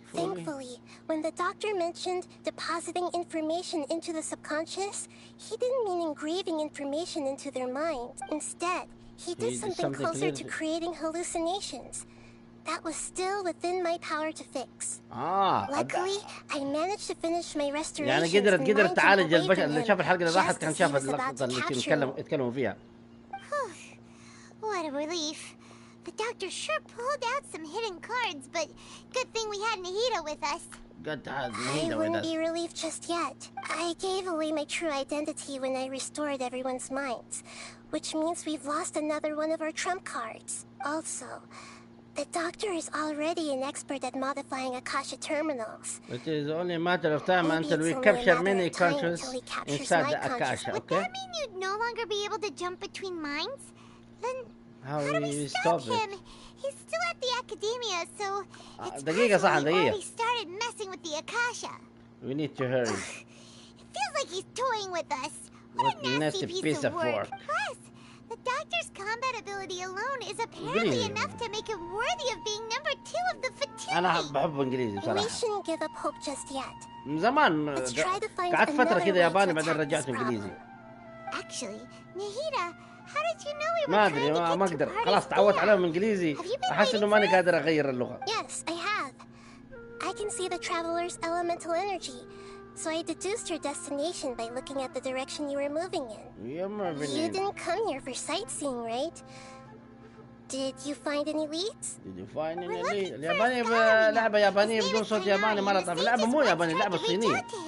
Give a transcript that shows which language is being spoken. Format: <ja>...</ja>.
<en>Thankfully, when the doctor mentioned depositing information into the subconscious, he didn't mean engraving information into their minds. Instead, he did something closer to creating hallucinations. That was still within my power to fix. Luckily, I managed to finish my restoration.</en> <ar>يعني قدرت تعالج البشر. اللي شاف الحلقة اللي راحت كان شاف اللقطة اللي يتكلموا فيها.</ar> <en>What a relief. The doctor sure pulled out some hidden cards, but good thing we had Nahida with us. I wouldn't be relieved just yet. I gave away my true identity when I restored everyone's minds, which means we've lost another one of our trump cards. Also, the doctor is already an expert at modifying Akasha terminals. It is only a matter of time until we capture many conscious inside the Akasha, okay? Would that mean you'd no longer be able to jump between minds? Then how do we stop him? He's still at the academia, so it's</en> <ar>دقيقة صح دقيقة.</ar> <en>He started messing with the Akasha. We need to hurry. It feels like he's toying with us. What a nasty piece of work. Plus, the doctor's combat ability alone is apparently enough to make him worthy of being number 2 of the Fatui.</en> <ar>أنا بحب إنجليزي بصراحة.</ar> <en>We shouldn't give up hope just yet.</en> <ar>من زمان قعدت فترة كذا ياباني بعدين رجعت إنجليزي.</ar> <en>Actually, Nahida, how did you know we were</en> <ar>ما أدري ما أقدر خلاص تعودت عليهم إنجليزي. أحس إنه ماني قادر أغير اللغة.</ar> <en>Yes, I have. I can see the traveler's elemental energy, So I deduced your destination by looking at the direction you were moving in. You didn't come here for sightseeing, right? Did you find any leads?</en> <ar>الياباني لعبة يابانية بدون صوت ياباني ما لطف. اللعبة مو يابانية، لعبة صينية.</ar>